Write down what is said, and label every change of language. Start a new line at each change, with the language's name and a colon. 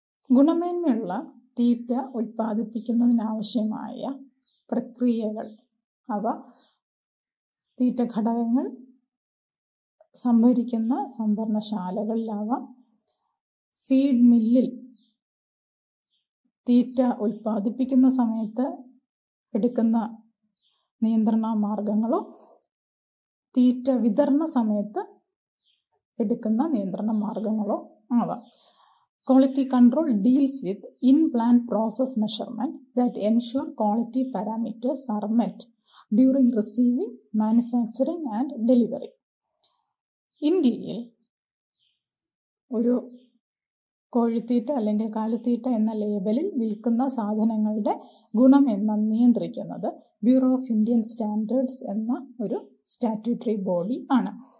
Malayalam: ഗുണമേന്മയുള്ള തീറ്റ ഉൽപ്പാദിപ്പിക്കുന്നതിനാവശ്യമായ പ്രക്രിയകൾ, അവ തീറ്റ ഘടകങ്ങൾ സംഭരിക്കുന്ന സംഭരണശാലകളിലാവാം, ഫീഡ് മില്ലിൽ തീറ്റ ഉൽപ്പാദിപ്പിക്കുന്ന സമയത്ത് എടുക്കുന്ന നിയന്ത്രണ മാർഗങ്ങളോ തീറ്റ വിതരണ സമയത്ത് എടുക്കുന്ന നിയന്ത്രണ മാർഗങ്ങളോ ആവാം.
English: Quality control deals with in-plant process measurement that ensure quality parameters are met during receiving, manufacturing and delivery.
Malayalam: ഇന്ത്യയിൽ ഒരു കോഴിത്തീറ്റ അല്ലെങ്കിൽ കാലിത്തീറ്റ എന്ന ലേബലിൽ വിൽക്കുന്ന സാധനങ്ങളുടെ ഗുണമെന്ന് നിയന്ത്രിക്കുന്നത് ബ്യൂറോ ഓഫ് ഇന്ത്യൻ സ്റ്റാൻഡേർഡ്സ് എന്ന ഒരു സ്റ്റാറ്റ്യൂട്ടറി ബോഡി ആണ്.